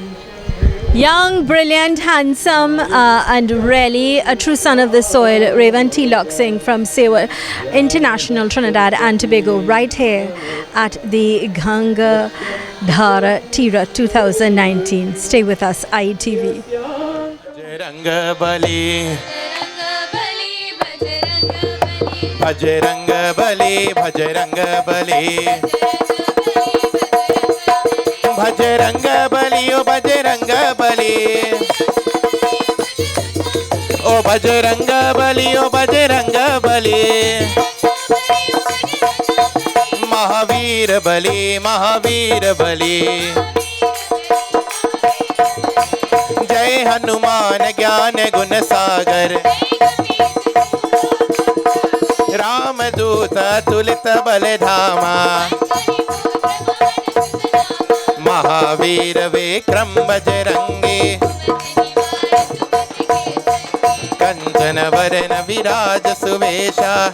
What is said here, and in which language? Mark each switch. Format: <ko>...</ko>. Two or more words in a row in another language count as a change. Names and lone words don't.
<en>Young, brilliant, handsome, and really a true son of the soil, Raven T. Loxing from Sewa International, Trinidad and Tobago, right here at the Ganga Dhaaraa Tira 2019. Stay with us, IETV.</en> <awa>Bajranga Bali, Bajranga Bali, Bajranga Bali. Bajranga Bali, oh Bajranga Bali. Oh Bajranga Bali, oh Bajranga Bali. Mahavir Bali, Mahavir Bali. Jai जय हनुमान ज्ञान गुण सागर राम दूत तुलित बल धामा महावीर विक्रम बजरंगी कंचन वरन विराज सुवेशा</awa>